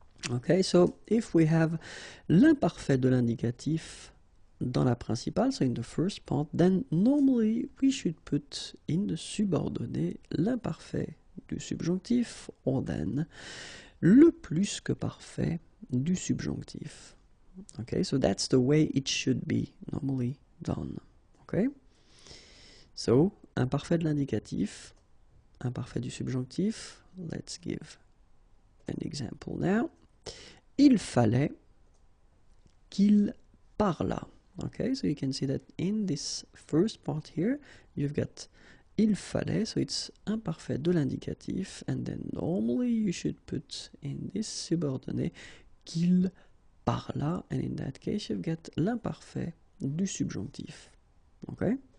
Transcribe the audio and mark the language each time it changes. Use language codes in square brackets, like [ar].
[en] Okay, so if we have [fr] l'imparfait de l'indicatif dans la principale, [en] so in the first part, then normally we should put in the subordonnée [fr] l'imparfait du subjonctif, [en] or then [fr] le plus que parfait du subjonctif. [en] Okay, so that's the way it should be normally done. [fr] Okay, so imparfait de l'indicatif, imparfait du subjonctif. [en] Let's give an example now. [fr] Il fallait qu'il parlât. [en] Okay, so you can see that in this first part here, you've got [fr] il fallait, [en] so it's imparfait de l'indicatif, and then normally you should put in this subordonnée [fr] qu'il parlât, [en] and in that case you've got [fr] l'imparfait du subjonctif. [en] Okay?